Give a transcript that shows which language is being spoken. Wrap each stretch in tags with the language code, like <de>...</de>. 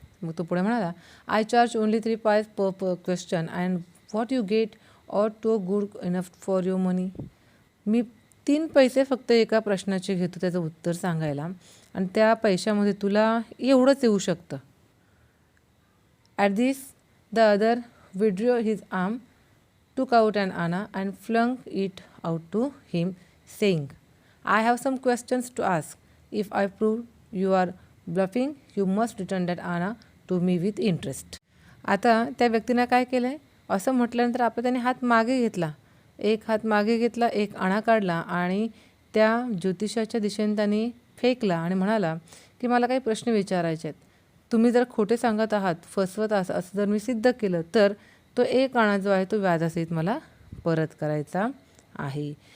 <mr>मग तो पुढे म्हणाला,</mr> <en>I charge only 3 pice per question and what you get ought to good enough for your money.</en> <mr>मी 3 पैसे फक्त एका प्रश्नाचे घेतो त्याचं उत्तर सांगायला आणि त्या पैशामध्ये तुला एवढंच येऊ शकतं.</mr> <en>At this the other withdrew his arm, took out an anna and flung it out to him, saying, I have some questions to ask. If I prove you are bluffing, you must return that anna to me with interest.</en> <mr>आता त्या व्यक्तीनं काय केलं आहे, असं म्हटल्यानंतर आपला त्याने हात मागे घेतला, एक हात मागे घेतला, एक आणा काढला आणि त्या ज्योतिषाच्या दिशेने त्याने फेकला आणि म्हणाला की मला काही प्रश्न विचारायचे आहेत. तुम्ही जर खोटे सांगत आहात, फसवत असं जर मी सिद्ध केलं तर तो एक आणा जो आहे तो व्याजासहित मला परत करायचा आहे.</mr>